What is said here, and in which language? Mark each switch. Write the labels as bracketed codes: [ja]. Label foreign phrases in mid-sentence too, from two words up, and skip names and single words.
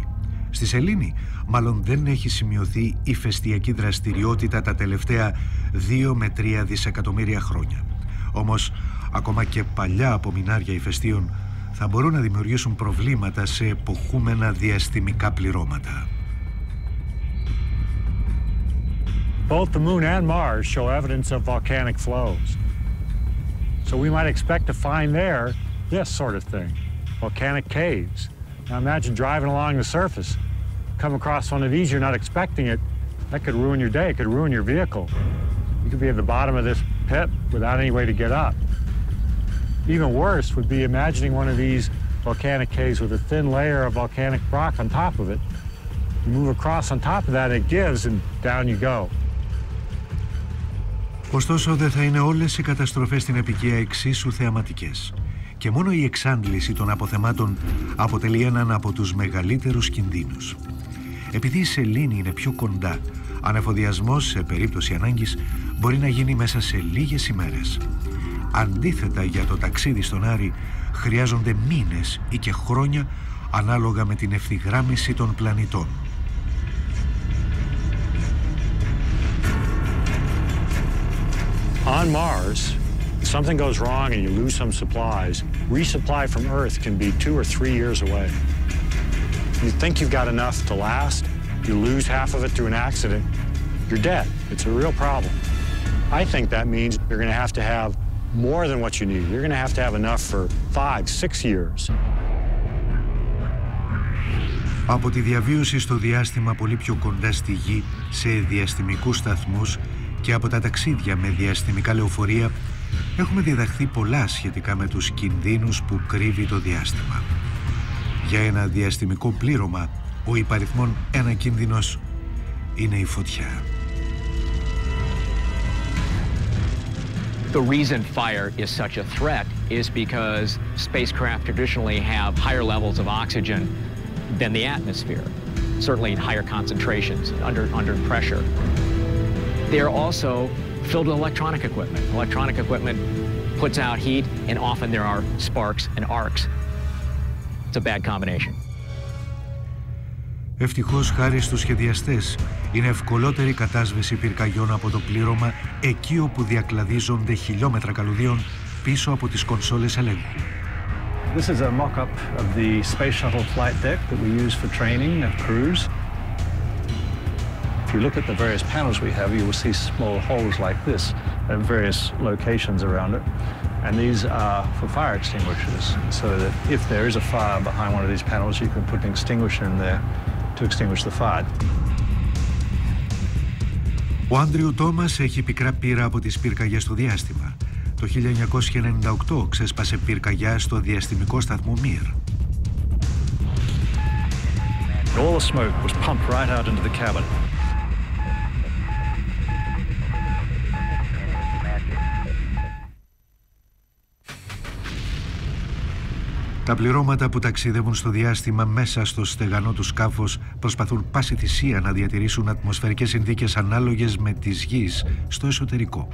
[el] Στη σελήνη μάλλον δεν έχει σημειωθεί ηφαιστειακή δραστηριότητα τα τελευταία 2 με 3 δισεκατομμύρια χρόνια. Όμως, ακόμα και παλιά απομεινάρια ηφαιστείων θα μπορούν να δημιουργήσουν προβλήματα σε εποχούμενα διαστημικά πληρώματα. [en] Both the moon and Mars show evidence of volcanic flows. So we might expect to find there this sort of thing, volcanic caves. Now imagine driving along the surface, come across one of these, you're not expecting it. That could ruin your day, it could ruin your vehicle. You could be at the bottom of this pit without any way to get up. Even worse would be imagining one of these volcanic caves with a thin layer of volcanic rock on top of it. You move across on top of that, it gives, and down you go. [el] Ωστόσο, δεν θα είναι όλες οι καταστροφές στην αποικία εξίσου θεαματικές. Και μόνο η εξάντληση των αποθεμάτων αποτελεί έναν από τους μεγαλύτερους κινδύνους. Επειδή η σελήνη είναι πιο κοντά, ανεφοδιασμός σε περίπτωση ανάγκης μπορεί να γίνει μέσα σε λίγες ημέρες. Αντίθετα, για το ταξίδι στον Άρη χρειάζονται μήνες ή και χρόνια ανάλογα με την ευθυγράμμιση των πλανητών. [en] On Mars, if something goes wrong and you lose some supplies, resupply from Earth can be 2 or 3 years away. You think you've got enough to last, you lose half of it through an accident, you're dead. It's a real problem. I think that means you're going to have more than what you need. You're going to have enough for 5, 6 years. [el] Από τη διαβίωση στο διάστημα πολύ πιο κοντά στη Γη, σε διαστημικούς σταθμούς και από τα ταξίδια με διαστημικά λεωφορεία, έχουμε διδαχθεί πολλά σχετικά με τους κινδύνους που κρύβει το διάστημα. Για ένα διαστημικό πλήρωμα, ο υπαριθμόν 1 κίνδυνος είναι η φωτιά. [en] The reason fire is such a threat is because spacecraft traditionally have higher levels of oxygen than the atmosphere, certainly in higher concentrations under pressure. They're also filled with electronic equipment. Electronic equipment puts out heat, and often there are sparks and arcs. It's a bad combination. [el] Ευτυχώς, χάρη στους σχεδιαστές, είναι ευκολότερη κατάσβεση πυρκαγιών από το πλήρωμα εκεί όπου διακλαδίζονται χιλιόμετρα καλωδίων πίσω από τις κονσόλες ελέγχου. [en] This is a mock-up of the Space Shuttle flight deck that we use for training of crews. If you look at the various panels we have, you will see small holes like this at various locations around it. And these are for fire extinguishers, so that if there is a fire behind one of these panels, you can put an extinguisher in there to extinguish the fire. [el] Ο Άντριου Τόμας έχει πικρά πείρα από τις πυρκαγιές στο διάστημα. Το 1998 ξέσπασε πυρκαγιά στο διαστημικό σταθμό Mir. [en] All the smoke was pumped right out into the cabin. [el] Τα πληρώματα που ταξιδεύουν στο διάστημα μέσα στο στεγανό του σκάφος προσπαθούν πάση θυσία να διατηρήσουν ατμοσφαιρικές συνθήκες ανάλογες με τις Γης στο εσωτερικό.